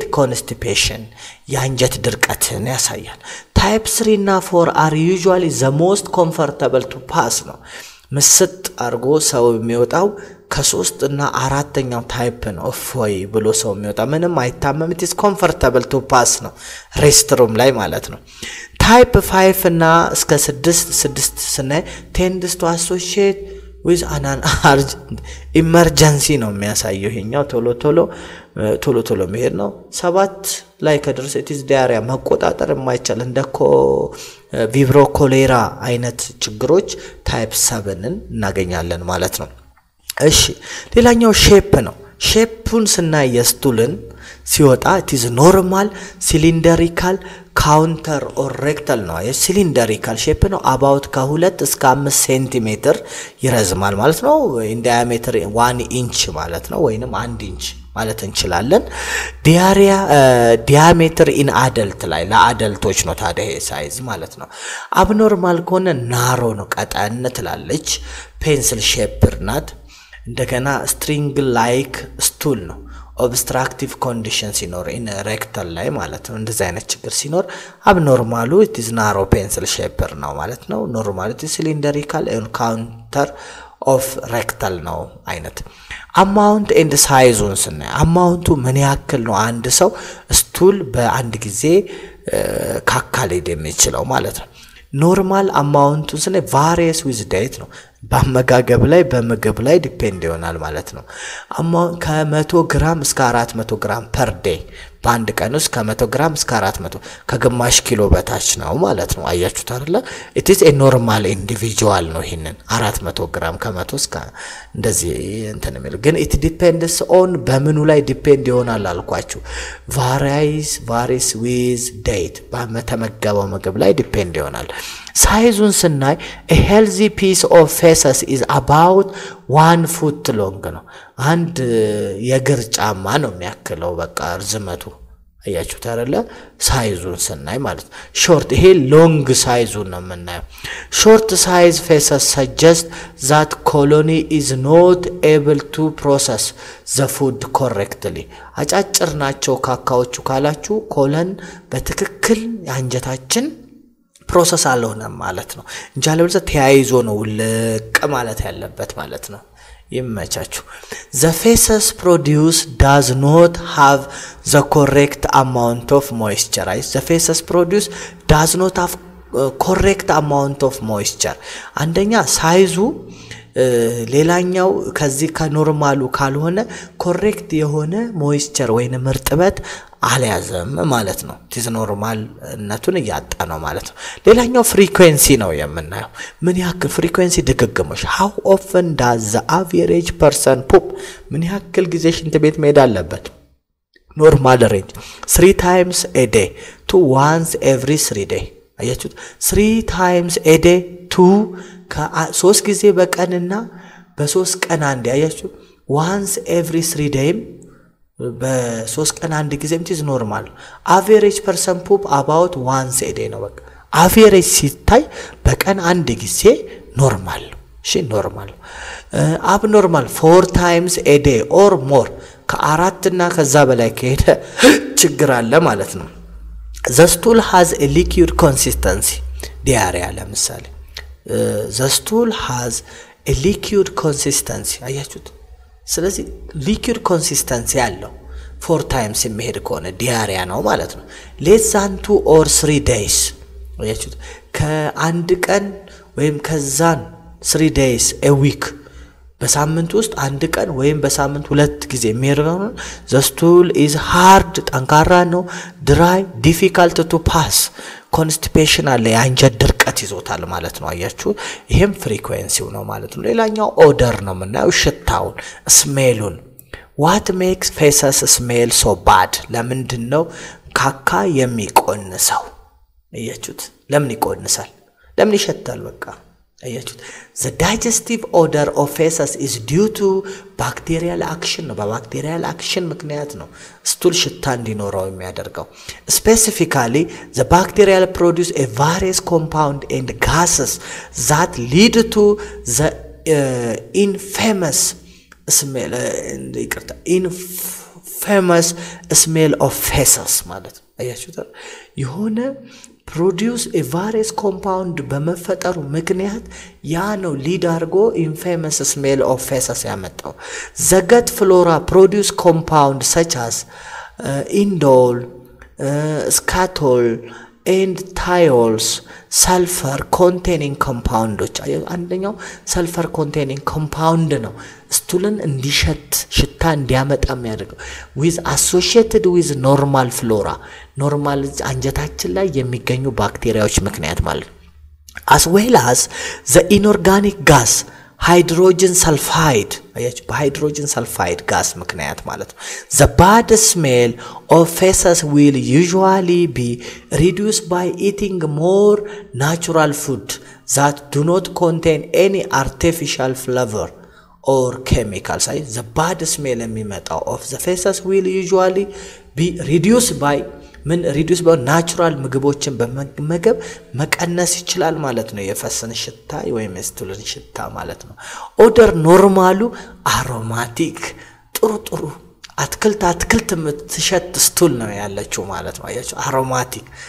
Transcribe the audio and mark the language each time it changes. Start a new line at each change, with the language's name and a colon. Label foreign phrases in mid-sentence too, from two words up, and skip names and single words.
Amharic: constipation የአንጀት ድርቀትን ያሳያል። ታይፕ 3 እና 4
English: are usually the most comfortable to pass
Amharic: ነው። ምስጥ አርጎ ሰው የሚወጣው ከ3 እና 4ኛው ታይፕ ነው ፎይ ብሎ ሰው የሚወጣ ምንም አይታመም
English: it is comfortable to pass
Amharic: ነው ሬስትሩም ላይ ማለት ነው ታይፕ 5 እና እስከ 6 ስናይ
English: tends to associate with an urgent emergency
Amharic: ነው የሚያሳየው ይሄኛው ቶሎ መሄድ ነው 7 ላይ ከደረሰ
English: it is diarrhea
Amharic: መቆጣጠር የማይቻል እንደኮ ቪብሮ ኮሌራ አይነት ችግሮች ታይፕ 7ን እናገኛለን ማለት ነው እሺ ሌላኛው ሼፕ ነው ሼፑን ስናይ የስቱልን ሲወጣ
English: it is normal cylindrical counter or rectal
Amharic: ነው cylindrical ሼፕ ነው about ከ2 እስከ 5 ሴንቲሜትር ይረዝማል ማለት ነው
English: in diameter 1 inch
Amharic: ማለት ነው ወይንም
English: 1 inch
Amharic: ማለት እንችላለን
English: diameter in adult
Amharic: ላይ ለአደልቶች ነው ታዲያ ይሄ ሳይዝ ማለት ነው abnormal ከሆነ ናሮ ነው ቀጠን ትላለች
English: pencil shape
Amharic: ናት እንደገና
English: string like stool
Amharic: ነው
English: obstructive condition
Amharic: ሲኖር
English: in rectal
Amharic: ላይ ማለት ነው እንደዛ አይነት ችግር ሲኖር
English: abnormal it is narrow pencil shape
Amharic: ነው ማለት ነው
English: normal it is cylindrical and counter of rectal
Amharic: ነው አይነት
English: amount and size
Amharic: ስናይ amount ምን ያክል ነው አንድ ሰው ስቱል በአንድ ጊዜ ካካሌድ የሚችለው ማለት ነው
English: normal amount
Amharic: ስናይ
English: varies with diet
Amharic: ነው በአመጋገብ ላይ በምግብ ላይ ዲፔንድ ይሆናል ማለት ነው amount ከ100 ግራም እስከ 400 ግራም
English: per day
Amharic: በአንድ ቀን ውስጥ ከ100 ግራም እስከ 400 ከግማሽ ኪሎ በታች ነው ማለት ነው አያችሁት አይደለ
English: it is a normal individual
Amharic: ነው ይሄንን 400 ግራም ከ100 እስከ እንደዚህ እንትን የሚለው ግን
English: it depends on
Amharic: በምኑ ላይ ዲፔንድ ይሆናል አልኳችሁ
English: varies with diet
Amharic: በመተመገበው ምግብ ላይ ዲፔንድ ይሆናል ሳይዙን ስናይ
English: a healthy piece of faces is about 1 foot long
Amharic: ነው አንድ የእግር ጫማ ነው የሚያክለው በቃ ርዝመቱ አያችሁት አይደለ ሳይዙን ስናይ ማለት ሾርት ይሄ ሎንግ ሳይዙን ነው የምናየው
English: short size faces suggest that colony is not able to process the food correctly
Amharic: አጫጭር ናቸው ካካዎቹ ካላችሁ ኮለን በትክክል አንጀታችን ፕሮሰስ አልሆነም ማለት ነው እንጃለብዘ ተያይዞ ነው ለቀ ማለት ያለበት ማለት ነው ይመቻችሁ
English: the feces produce does not have the correct amount of moisture the feces produce does not have correct amount of moisture
Amharic: አንደኛ ሳይዙ ሌላኛው ከዚህ ከኖርማሉ ካልሆነ ኮሬክት የሆነ ሞይስቸር ወይንም እርጥበት አልያዘም ማለት ነው ቲዝ ኖርማል ነቱን ያጣ ነው ማለት ነው ሌላኛው ፍሪኩዌንሲ ነው የምናየው ምን ያክል ፍሪኩዌንሲ ድግግሞሽ
English: how often does the average person poop
Amharic: ምን ያክል ጊዜ ሽንት ቤት መሄድ አለበት
English: normal range 3 times a day to once every 3 days
Amharic: አያችሁት
English: 3 times a day to
Amharic: ከ3 ጊዜ በቀንና በ3 ቀን አንድ ያያችሁ
English: once every 3 days
Amharic: በ3 ቀን አንድ ጊዜም
English: is normal average person poop about once a day
Amharic: ነው በቃ average ሲታይ በቀን አንድ ጊዜ ኖርማል እሺ ኖርማል
English: abnormal 4 times a day or more
Amharic: ከአራት እና ከዛ በላይ ከሄደ ችግር አለ ማለት ነው
English: the stool has a liquid consistency
Amharic: ዲያሪያ ለምሳሌ
English: the stool has a liquid consistency
Amharic: አያችሁት ስለዚህ
English: liquid consistency
Amharic: ያለው
English: 4 times
Amharic: የሚሄድ ከሆነ ዲያሪያ ነው ማለት ነው
English: less than 2 or 3 days
Amharic: አያችሁት ከአንድ ቀን ወይም ከዛን
English: 3 days a week
Amharic: በሳምንት ውስጥ አንድ ቀን ወይም በሳምንት ሁለት ጊዜ የሚሄደው
English: the stool is hard
Amharic: ጠንካራ ነው
English: dry difficult to pass constipation
Amharic: አለ የአንጀት ድርቀት ይዞታል ማለት ነው አያችሁ ይሄም ፍሪኩዌንሲው ነው ማለት ነው ሌላኛው ኦደር ነው የምናየው ሽታውን ስሜሉን
English: what makes feces smell so bad
Amharic: ለምንድነው ካካ የሚቆንሰው አያችሁት ለምን ይቆንሳል ለምን ይሸታል በቃ አያችሁት the digestive odor of feces is due to bacterial action ነው በባክቴሪያል አክሽን ምክንያት ነው ስቱል ሽታ እንዲኖረው የሚያደርገው
English: specifically the bacteria produce a various compound and gases that lead to the infamous smell of feces
Amharic: ማለት አያችሁት የሆነ
English: produce a various compound
Amharic: በመፈጠሩ ምክንያት ያ ነው ሊድ አርጎ
English: infamous smell of feces
Amharic: ያመጣው
English: the gut flora produce compound such as indole scatol and thiols sulfur containing
Amharic: compounds አንደኛው
English: sulfur containing compound
Amharic: ነው ስቱልን እንዲሸት ሽታ እንዲያመጣ የሚያደርገው
English: with associated with normal flora
Amharic: normal አንጀታችን ላይ የሚገኙ ባክቴሪያዎች ምክንያት ማለት
English: as well as the inorganic gas hydrogen sulfide
Amharic: አያችሁ በሃይድሮጅን ሰልፋይድ ጋስ ምክንያት ማለት ነው
English: the bad smell of feces will usually be reduced by eating more natural food that do not contain any artificial
Amharic: flavor or chemicals
English: the bad smell
Amharic: የሚመጣው
English: of the feces will usually be reduced by
Amharic: ምን
English: reduce by natural
Amharic: ምግቦችን በመመገብ መቀነስ ይችላል ማለት ነው የፈሰን ሽታ ወይም ስቱልን ሽታ ማለት ነው ኦደር ኖርማሉ አሮማቲክ ጥሩ አትክልት ምትሸት ስቱል ነው ያለችው ማለት ነው አያችሁ አሮማቲክ